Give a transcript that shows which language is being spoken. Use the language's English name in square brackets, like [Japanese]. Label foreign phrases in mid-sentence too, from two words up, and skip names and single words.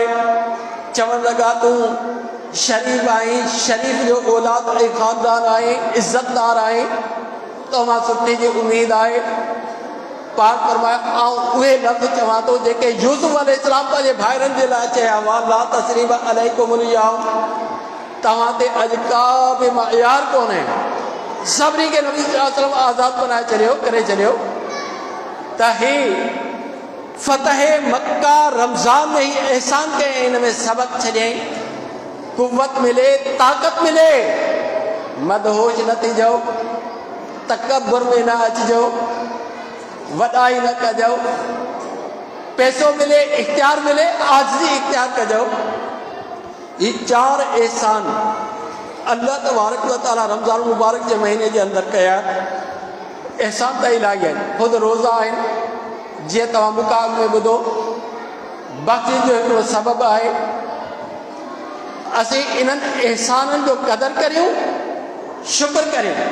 [Sindhi] चवण लॻा तूं शरीफ़ आहीं, शरीफ़ जो औलाद ऐं ख़ानदान आहीं, इज़तदार आहीं, तव्हां सुठे जी उमेद आहे। पाक फरमाया, आउं उहे लफ़्ज़ चवां थो जेके यूसुफ अलैहिस्सलाम पंहिंजे भाइरनि जे लाइ चया हुआ, [Arabic] لا تثريب عليكم اليوم, [Sindhi] तव्हां ते अॼु का बि मयार कोन्हे। सभिनी खे नबी [Arabic] صلى الله عليه وسلم [Sindhi] आज़ाद बनाए छॾियो, करे छॾियो। त ही फतह मक्का रमज़ान में ही एहसान कयईं, इन में सबक छॾियईं, कुव्वत मिले, ताक़त मिले। मदहोश न थीजो, तकब्बुर में न अचिजो, वॾाई न कजो। पैसो मिले, इख्तियार मिले, आजिज़ी इख्तियार कजो। ये 4 एहसान [Arabic] الله تبارك وتعالى [Sindhi] रमज़ान मुबारक जे महीने जे अंदरि कया। एहसान त इलाही आहिनि, ख़ुदि रोज़ा आहिनि, जीअं तव्हां मूंखां अॻु में ॿुधो, बख़्शिश जो हिकिड़ो सबबु आहे। असीं इन्हनि एहसाननि जो क़दुरु करियूं, शुक्र करियूं।